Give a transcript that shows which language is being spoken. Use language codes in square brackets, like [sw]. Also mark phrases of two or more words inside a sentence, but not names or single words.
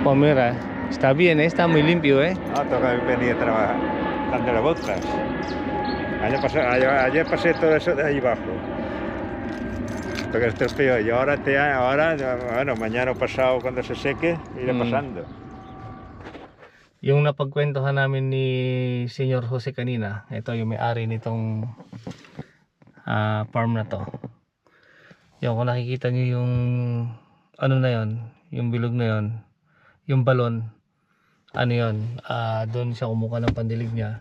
[es] Pues mira, está bien, está muy limpio, No, toca venir a trabajar, dándole botas. Ayer pasé todo eso de ahí abajo. Esto que esto es peor. Y ahora, bueno, mañana o pasado cuando se seque, iré pasando. [tl] Yung napagkwentuhan namin ni Senyor Jose kanina, ito yung may-ari nitong farm na to. Yung kung nakikita nyo yung ano na yon, yung bilog na yon, yung balon, ano yun, doon siya kumuha ng pandilig niya.